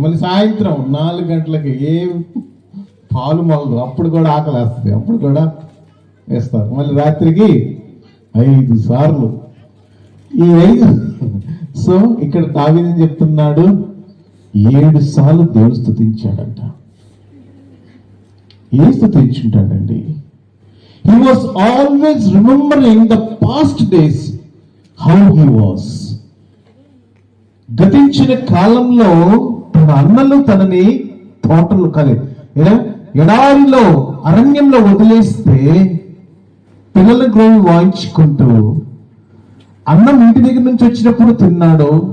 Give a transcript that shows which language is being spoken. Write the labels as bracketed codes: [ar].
[te] మళ్ళీ సాయంత్రం 4 గంటలకి ఏం పాలు మొలదు, అప్పుడు కూడా ఆకలి వేస్తుంది, అప్పుడు కూడా వేస్తారు. మళ్ళీ రాత్రికి 5 సార్లు. ఈ 5 సో ఇక్కడ దావీదు చెప్తున్నాడు, 7 సార్లు దేవుడు స్తుతించాడంట. ఏం స్తుతించుంటాడండి? [en] He was always remembering the past days, how he was. [te] గతించిన కాలంలో తన అన్నలు తనని తోటలు ఎడారిలో అరణ్యంలో వదిలేస్తే పిల్లల గ్రోవి వాయించుకుంటూ అన్నం ఇంటి దగ్గర నుంచి వచ్చినప్పుడు తిన్నాడు.